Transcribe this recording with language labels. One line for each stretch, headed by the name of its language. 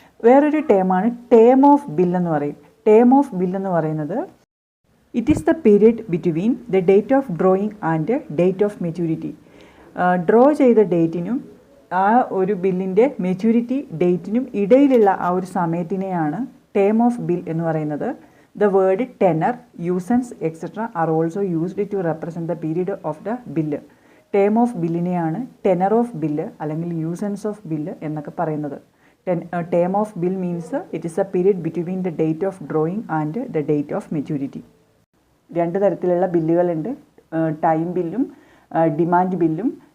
Malayalam: വേറൊരു ടേമാണ് term of bill എന്ന് പറയും. ടേം ഓഫ് ബിൽ എന്ന് പറയുന്നത്,
English: It is the period between the date of drawing and date of maturity.
Malayalam: Draw ചെയ്ത ഡേറ്റിനും ആ ഒരു ബില്ലിൻ്റെ മെച്യൂരിറ്റി ഡേറ്റിനും ഇടയിലുള്ള ആ ഒരു സമയത്തിനെയാണ് ടേം ഓഫ് ബിൽ എന്ന് പറയുന്നത്.
English: The word tenor, usance, etc. are also used to represent the period of the bill.
Malayalam: Term of ബില്ലിനെയാണ് tenor of bill അല്ലെങ്കിൽ യൂസൻസ് ഓഫ് ബില്ല് എന്നൊക്കെ പറയുന്നത്.
English: Term of bill means it is a period between the date of drawing and the date of maturity.
Malayalam: രണ്ട് തരത്തിലുള്ള ബില്ലുകളുണ്ട്, time ബില്ലും demand ബില്ലും.